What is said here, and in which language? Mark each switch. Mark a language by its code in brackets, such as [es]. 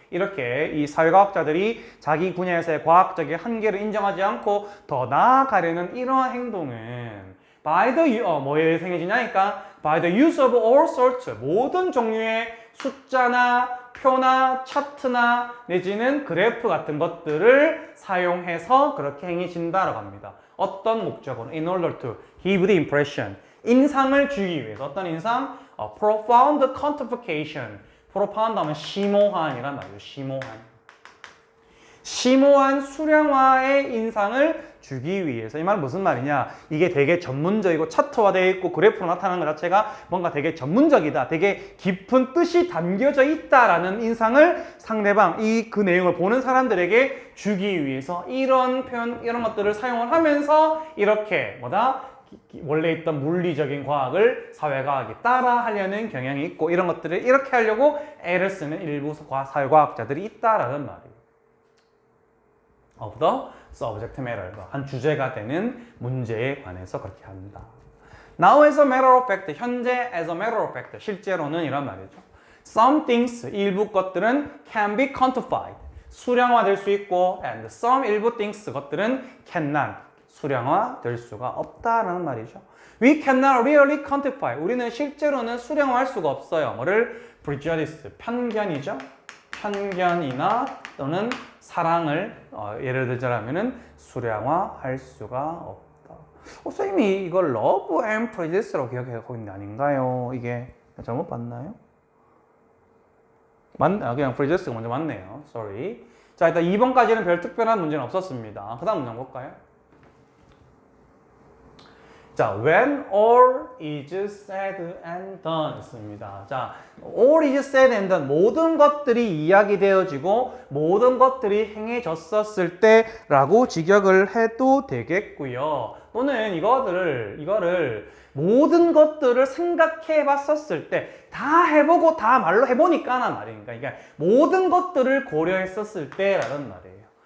[ko] 이렇게 이 사회과학자들이 자기 분야에서의 과학적인 한계를 인정하지 않고 더 나아가려는 이러한 행동은 [en] by the, [ko] 뭐에 의해서 행해지냐니까 [en] by the use of all sorts, [ko] 모든 종류의 숫자나 표나 차트나 내지는 그래프 같은 것들을 사용해서 그렇게 행해진다라고 합니다. 어떤 목적으로? [en] In order to give the impression, [ko] 인상을 주기 위해서. 어떤 인상? [en] Profound quantification. [ko] profound 하면 심오한이란 말이죠. 심오한 수량화의 인상을 주기 위해서. 이 말은 무슨 말이냐? 이게 되게 전문적이고 차트화되어 있고 그래프로 나타나는 것 자체가 뭔가 되게 전문적이다. 되게 깊은 뜻이 담겨져 있다라는 인상을 상대방, 그 내용을 보는 사람들에게 주기 위해서 이런 표현, 이런 것들을 사용을 하면서 이렇게 원래 있던 물리적인 과학을 사회과학이 따라하려는 경향이 있고 이런 것들을 이렇게 하려고 애를 쓰는 일부 사회과학자들이 있다라는 말이에요. [en] of the subject matter, [ko] 한 주제가 되는 문제에 관해서 그렇게 한다. [en] Now as a matter of fact, [ko] 현재 [en] as a matter of fact, [ko] 실제로는 이란 말이죠. [en] Some things, [ko] 일부 것들은 [en] can be quantified, [ko] 수량화될 수 있고 [en] and some [ko] 일부 [en] things, [ko] 것들은 [en] cannot, [ko] 수량화될 수가 없다라는 말이죠. [en] We cannot really quantify, [ko] 우리는 실제로는 수량화할 수가 없어요. 뭐를? prejudice, 편견이죠. 편견이나 또는 사랑을 예를 들자면은 수량화할 수가 없다. 선생님이 이걸 [en] love and prejudice [ko] 라고 기억하고 있는 게 아닌가요? 이게 잘못 봤나요? 그냥 prejudice가 먼저 맞네요. [en] Sorry. [ko] 자, 일단 2번까지는 별 특별한 문제는 없었습니다. 그 다음 문제 볼까요? 자, [en] when all is said and done [ko] 있습니다. 자, [en] all is said and done, [ko] 모든 것들이 이야기되어지고 모든 것들이 행해졌었을 때라고 직역을 해도 되겠고요. 또는 이거를 모든 것들을 생각해 봤었을 때, 다 해보고 다 말로 해보니까란 말이니까, 그러니까 모든 것들을 고려했었을 때라는 말이에요.